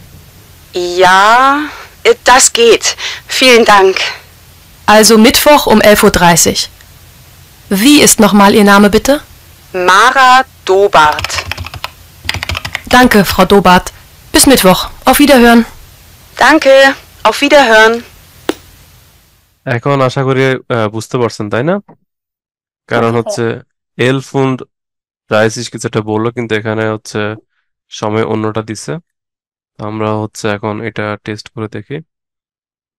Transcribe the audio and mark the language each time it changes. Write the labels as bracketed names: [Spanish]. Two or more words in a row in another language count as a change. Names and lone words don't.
[German] Ja, das geht. Vielen Dank. Also Mittwoch um 11:30 Uhr. Wie ist nochmal Ihr Name bitte? Mara Dobart. Danke, Frau Dobart. Bis Mittwoch. Auf Wiederhören. Danke, auf Wiederhören. [Bangla] এখন আশা করি বুঝতে পারছেন তাই না? কারণ হচ্ছে [German] elf und [Bangla] 30 কিছু একটা বললো, কিন্তু এখানে হচ্ছে সময় অন্যটা দিছে। তো আমরা হচ্ছে এখন এটা টেস্ট করে দেখি।